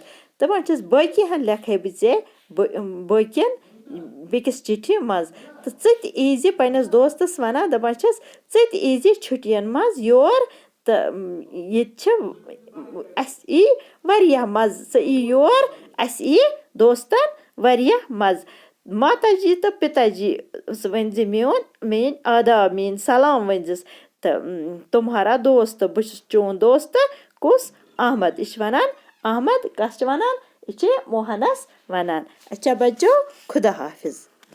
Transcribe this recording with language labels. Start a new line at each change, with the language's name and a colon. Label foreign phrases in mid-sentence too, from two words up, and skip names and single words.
Kashmiri: दपान छस बाकी हन लेखे बे बाकियन बेकिस चिट्ठी मज तो ज़ पन्नस दोस्तस वनान दपान छस ज़ छुट्टियन मज योर तो अस यी वारियाह मज स योर अस यी दोस्तन वारियाह मज। माताजी तो पिताजी वन मेन आदाब मेन सलाम वनजिस तो
Urdu: तुम्हारा दोस्त
Kashmiri: बस चोन दोस्त कुस अहमद। यह वनान अहमद कस वनान यह मोहनस वनान।
Urdu: अच्छा बच्चों, खुदा हाफिज।